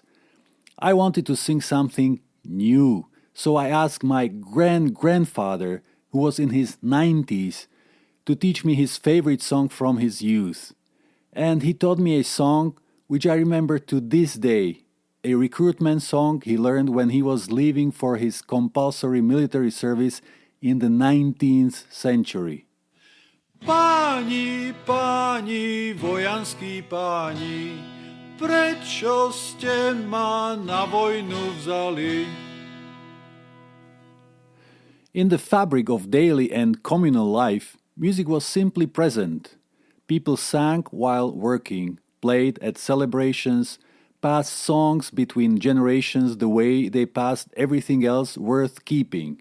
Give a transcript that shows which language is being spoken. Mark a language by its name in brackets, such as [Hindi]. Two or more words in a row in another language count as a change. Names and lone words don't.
[English] I wanted to sing something new, so I asked my grandfather, who was in his 90s, to teach me his favorite song from his youth. And he taught me a song which I remember to this day, a recruitment song he learned when he was leaving for his compulsory military service in the 19th century. [Slovak] Pani, pani, wojanski pani, prečo ste ma na vojnu vzali? [English] In the fabric of daily and communal life, music was simply present. People sang while working, played at celebrations, passed songs between generations the way they passed everything else worth keeping.